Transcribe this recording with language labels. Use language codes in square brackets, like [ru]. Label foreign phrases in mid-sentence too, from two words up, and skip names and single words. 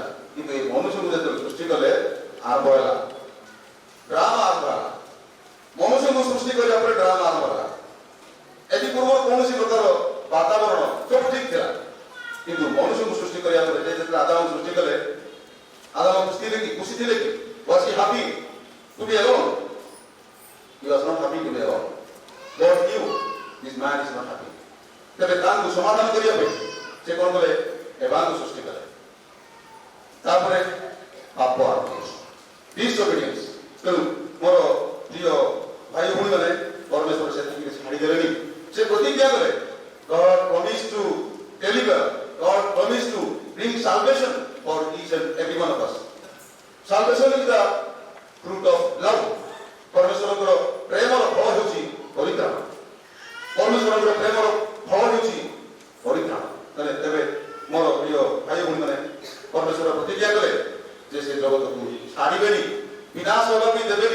[or] କିନ୍ତୁ ଏ ମନୁଷ୍ୟକୁ ଯେତେବେଳେ ସୃଷ୍ଟି କଲେ, ଆରମ୍ଭ ହେଲା ଡ୍ରାମା ଆରମ୍ଭ ହେଲା। ମନୁଷ୍ୟକୁ ସୃଷ୍ଟି କରିବା ପରେ ଡ୍ରାମା ଆରମ୍ଭ ହେଲା। ଏଥି ପୂର୍ବରୁ କୌଣସି ପ୍ରକାର ବାତାବରଣ ସବୁ ଠିକ ଥିଲା, କିନ୍ତୁ ମନୁଷ୍ୟକୁ ସୃଷ୍ଟି କରିବା ପରେ ଯେତେବେଳେ ଆଦାମକୁ ସୃଷ୍ଟି କଲେ, ଆଦାମ ଖୁସି ଥିଲେ କି? [en] Was he happy to be alone? He was not happy to be alone. God knew this man is not happy. [or] ତେବେ ତାଙ୍କୁ ସମାଧାନ କରିବା ପାଇଁ ସେ କ'ଣ କଲେ? ଏଭାଙ୍କୁ ସୃଷ୍ଟି କଲେ। ତାପରେ ପାପ ଆରମ୍ଭ, disobedience। ତେଣୁ ମୋର ପ୍ରିୟ ଭାଇ ଭଉଣୀମାନେ, ପରମେଶ୍ୱର ସେତିକି ଛାଡ଼ିଦେଲେନି, ସେ ପ୍ରତିଜ୍ଞା କଲେ। [en] God promised to deliver, God promised to bring salvation for each and every one of us. Salvation is the fruit of love. [or] ପରମେଶ୍ୱରଙ୍କର ପ୍ରେମର ଫଳ ହେଉଛି ପରିତ୍ରାଣ। ପରମେଶ୍ୱରଙ୍କର ପ୍ରେମର ଫଳ ହେଉଛି ପରିତ୍ରାଣ। ତେବେ ମୋର ପ୍ରିୟ ଭାଇ ଭଉଣୀମାନେ, ପରମେଶ୍ୱର ପ୍ରତିଜ୍ଞା କଲେ ଯେ ସେ ଜଗତକୁ ଛାଡ଼ିବେନି, ବିନାଶ ହେବା ପାଇଁ ଦେବେନି।